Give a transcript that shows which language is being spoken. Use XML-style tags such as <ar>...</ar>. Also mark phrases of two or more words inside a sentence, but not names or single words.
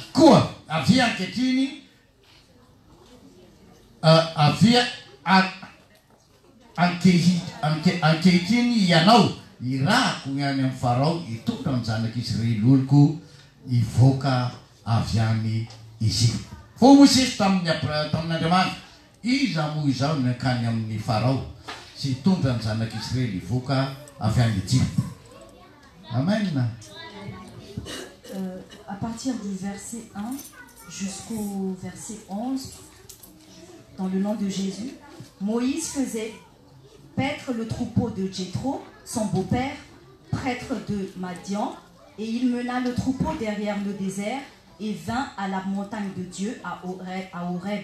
<mg>Koa avy ankehitriny ankehitriny ianao irahako ny any amin'ny Farao hitondra ny zanak'Israely oloko hivoaka avy any Ezipta. Fô Mosesy tamin'ny Andriamanitra iza moa izao nakany amin'ny Farao sy hitondra ny zanak'Israely hivoaka avy any Ezipta. Amen.</mg> <fr>À partir du verset 1 jusqu'au verset 11, dans le nom de Jésus, Moïse faisait paître le troupeau de Jéthro, son beau-père, prêtre de Madian, et il mena le troupeau derrière le désert et vint à la montagne de Dieu, à Horeb.</fr>